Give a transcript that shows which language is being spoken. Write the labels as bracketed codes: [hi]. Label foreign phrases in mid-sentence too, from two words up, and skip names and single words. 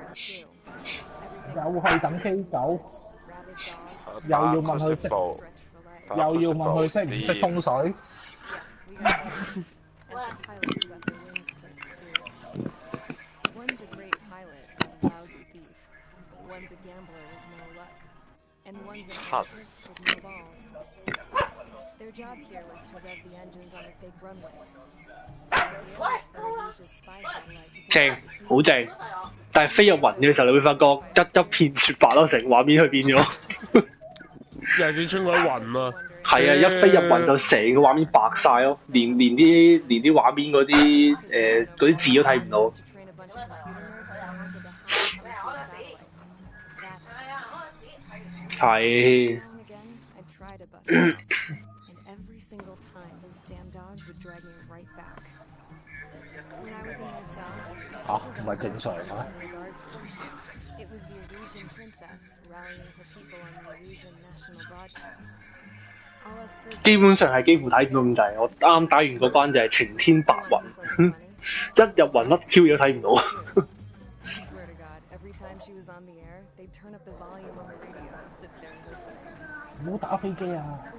[yue] 又係等 K9，又要問佢識， 又要問佢識唔識風水？ [en] One's a great pilot, a lousy thief. One's a gambler with no luck. And one's an artist with no balls. Their job here was to rev the engines on the fake runways. The idea was for Russia's spy satellite to [yue] 正，好正。但係飛入雲嘅時候，你會發覺一片雪白咯，成畫面佢變咗。又轉穿嗰啲雲啊！係啊，一飛入雲就成個畫面白晒咯，連啲畫面嗰啲字都睇唔到。係。嚇，唔係正常啊！ [en] It was the Erusian princess rallying her people on the Erusian national broadcast. [yue] 基本上係幾乎睇唔到咁滯。我啱打完嗰關就係晴天白雲，一入雲乜 Q 嘢都睇唔到。唔好打飛機啊！